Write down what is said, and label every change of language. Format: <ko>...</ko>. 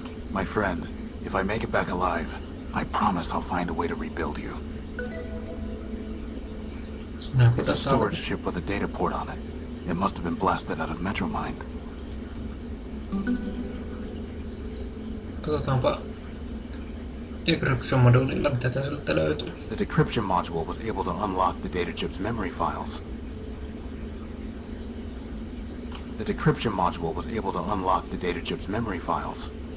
<en>My friend, if I make it back alive, I promise I'll find a way to rebuild you. It's a storage ship with a data port on it. It must have been blasted out of Metromind.</en> <fi>Katsotaanpa decryption-moduulilla, mitä täältä löytyy.</fi> <en>The decryption module was able to unlock the data chip's memory files. The decryption module was able to unlock the data chip's memory files.</en>